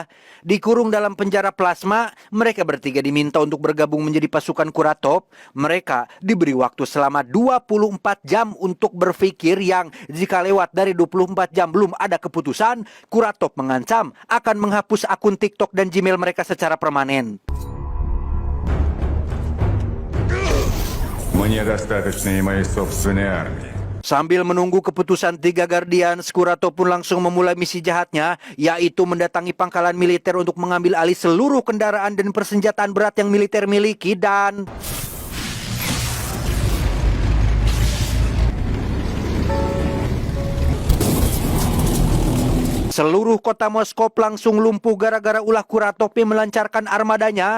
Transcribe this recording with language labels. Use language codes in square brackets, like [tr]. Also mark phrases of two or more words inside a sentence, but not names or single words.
[id] Dikurung dalam penjara plasma, mereka bertiga diminta untuk bergabung menjadi pasukan Kuratov. Mereka diberi waktu selama 24 jam untuk berpikir yang jika lewat dari 24 jam belum ada keputusan, Kuratov mengancam akan menghapus akun TikTok dan Gmail mereka secara permanen. [ru] Мне достаточно и моей собственной армии. [id] Sambil menunggu keputusan 3 Guardians, Kuratov pun langsung memulai misi jahatnya, yaitu mendatangi pangkalan militer untuk mengambil alih seluruh kendaraan dan persenjataan berat yang militer miliki dan... Seluruh kota Moskow langsung lumpuh gara-gara ulah Kuratov yang melancarkan armadanya.